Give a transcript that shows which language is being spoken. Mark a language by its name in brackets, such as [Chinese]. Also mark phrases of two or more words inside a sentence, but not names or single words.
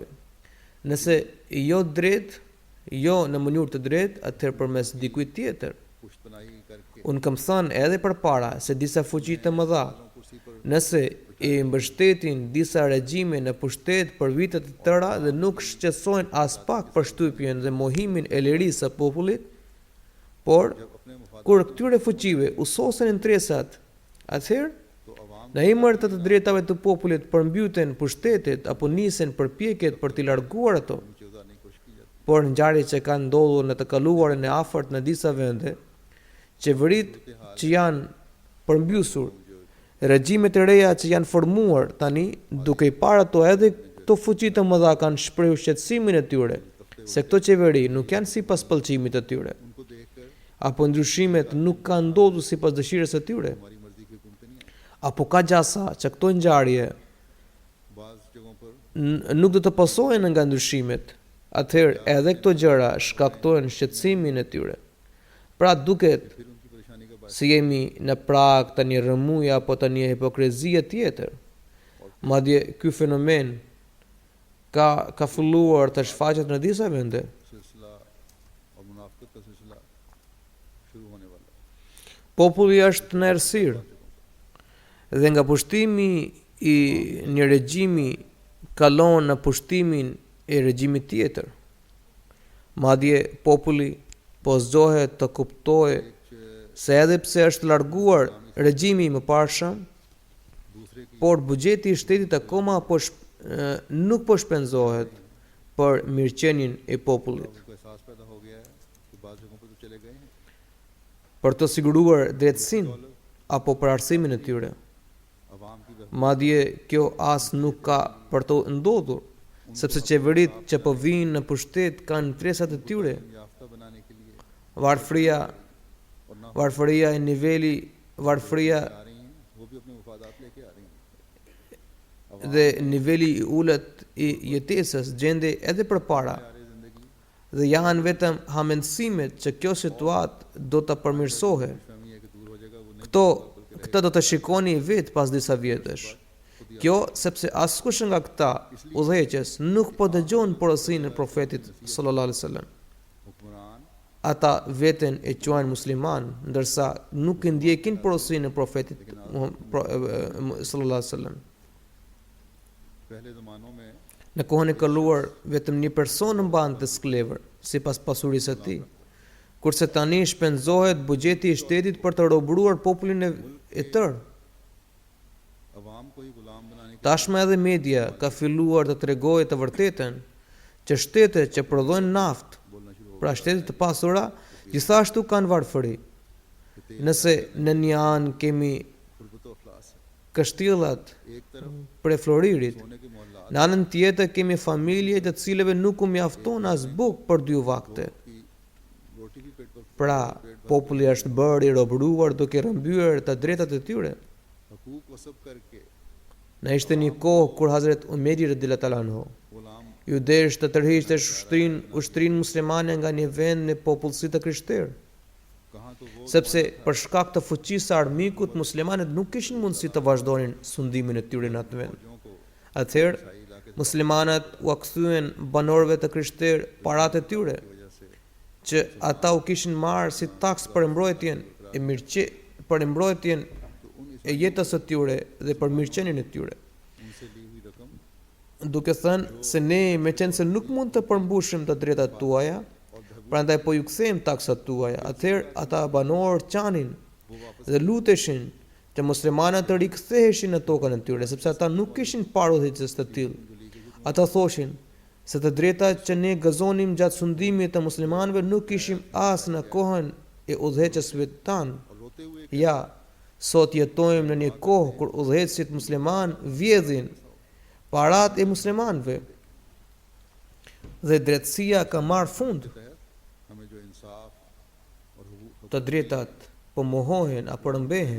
[Albanian] Nëse jo drejt, jo në mënyrë të drejtë, atëherë përmes dikujt tjetër. [Urdu] پشتنائی کرکے [Albanian] Unë kam thënë edhe përpara se disa fuqi të mëdha, [Urdu] کرسی پر [Albanian] nëse i mbështetin disa regjime në pushtet për vite të tëra dhe nuk shqetësojnë as pak për shtypjen dhe mohimin e lirisë së popullit, por [Urdu] جب اپنے مفاد [Albanian] kur këtyre fuqive usosen intresat, atëherë [Urdu] تو عوام [Albanian] në emër të të drejtave të popullit përmbyten pushtetet apo nisen përpjekjet për t'i larguar ato. [Urdu] نیچے اتارنے کی کوشش کی جاتی [Albanian] Por ngjarjet që kanë ndodhur në të kaluarën e afërt në disa vende, qeveritë që janë përmbysur, regjimet e reja që janë formuar tani, duke i parë ato edhe këto fuqi të mëdha kanë shprehur shqetësimin e tyre se këto qeveri nuk janë sipas pëlqimit të tyre, [Urdu] ہے۔ انکو دیکھکر [Albanian] apo ndryshimet nuk kanë ndodhur sipas dëshirës së tyre, [Urdu] ہماری مرضی کی حکومتیں نہیں ہیں. [Albanian] apo ka gjasa që këto ngjarje [Urdu] بعض جگہوں پر [Albanian] nuk do të pasohen nga ndryshimet, atëherë edhe këto gjëra shkaktojnë shqetësimin e tyre. Pra duket [Urdu] پھر انکی پریشانی کا بات [Albanian] se jemi në prag të një rëmuja apo të një hipokrezie tjetër. Madje ky fenomen ka filluar të shfaqet në disa vende. [Urdu] سلسلہ اور منافقت کا سلسلہ شروع ہونے والا ہے. [Albanian] Populli është në errësirë dhe nga pushtimi i një regjimi kalon në pushtimin e regjimit tjetër. Madje populli po zgjohet të kuptojë se edhe pse është larguar regjimi i mëparshëm, [Urdu] دوسرے کی [Albanian] por buxheti i shtetit akoma nuk po shpenzohet për mirëqenien e popullit, [Urdu] انکو احساس پیدا ہو گیا ہے کہ بعض جگہوں پر تو چلے گئے ہیں. [Albanian] për të siguruar drejtësinë apo për arsimin e tyre. [Urdu] عوام کی [Albanian] Madje kjo as nuk ka për të ndodhur, sepse qeveritë që po vinë në pushtet kanë interesat e tyre. [Urdu] یافتہ بنانے کے لیے [Albanian] Varfëria e niveli, varfëria [Urdu] آ رہی ہیں، وہ بھی اپنے مفادات لیکے آ رہی ہیں. [Albanian] dhe niveli i ulët i jetesës gjende edhe përpara. [Urdu] آ رہی زندگی [Albanian] Dhe janë vetëm hamendësimet që kjo situatë do të përmirësohet. [Urdu] فہمی ہے کہ دور ہو جائے گا، وہ نہیں [Albanian] Këtë do të shikoni vetë pas disa vjetësh. Kjo sepse askush nga këta udhëheqës nuk po dëgjon porosinë e profetit [Arabic] صلى الله عليه وسلم. [Urdu] हुक्मरान [Albanian] Ata veten e quajnë musliman, ndërsa nuk i ndjekin porosinë e profetit [Arabic] صلى الله عليه وسلم. [Urdu] پہلے زمانوں میں [Albanian] Në kohën e kaluar vetëm një person mbante sklever sipas pasurisë së tij, kurse tani shpenzohet buxheti i shtetit për të robëruar popullin e tërë. [Urdu] عوام کو ہی غلام بنانے کی [Albanian] Tashmë edhe media ka filluar të tregojë të vërtetën që shtetet që prodhojnë naftë, [Urdu] بولنا شروع ہو [Albanian] pra shtetet të pasura, gjithashtu kanë varfëri. Nëse në një anë kemi [Urdu] غربت و افلاس ہے. [Albanian] kështjellat [Urdu] ایک طرف [Albanian] për floririt, [Urdu] سونے کے محلات [Albanian] në anën tjetër kemi familje të cilëve nuk u mjafton as bukë për 2 vakte. [Urdu] کی روٹی بھی پیٹ پر [Albanian] Pra, populli është bërë i robëruar duke rrëmbyer të drejtat e tyre. [Urdu] حقوق وسب کرکے [Albanian] Në ishte një kohë kur Hazret Umeri [Arabic] رضي الله عنه [Urdu] गुलाम [Albanian] ju desh të tërhiqte ushtrinë muslimane nga një vend në popullsi të krishterë, [Urdu] کہاں تو وہ [Albanian] sepse për shkak të fuqisë së armikut muslimanët nuk kishin mundësi të vazhdonin sundimin e tyre në atë vend. [Urdu] فوجیوں کو [Albanian] Atëherë [Urdu] شاہی علاقے [Albanian] muslimanët u kthyen banorëve të krishterë paratë e tyre [Urdu] کی وجہ سے [Albanian] që ata u kishin marrë si taks për mbrojtjen e për mbrojtjen e jetës së tyre dhe për mirëqenien e tyre. [Urdu] ان سے لی ہوئی رقم [Albanian] Duke thënë se ne meqense nuk mund të përmbushim të drejtat tuaja, prandaj po ju kthejmë taksat tuaja. Atëherë ata banorë qanin dhe luteshin që muslimanët të riktheheshin në tokën e tyre, sepse ata nuk kishin parë udhëheqës të tillë. Ata thoshin se të drejta që ne gëzonim gjatë sundimit të muslimanëve nuk kishim as në kohën e udhëheqësve tanë. [Urdu] اور روتے ہوئے [Albanian] Ja, sot jetojmë në një kohë kur udhëheqësit musliman vjedhin parat e muslimanëve dhe drejtësia ka marrë fund. [Urdu] کے تحت ہمیں جو انصاف اور حقوق [Albanian] Të drejtat po mohohen apo rëmbehen.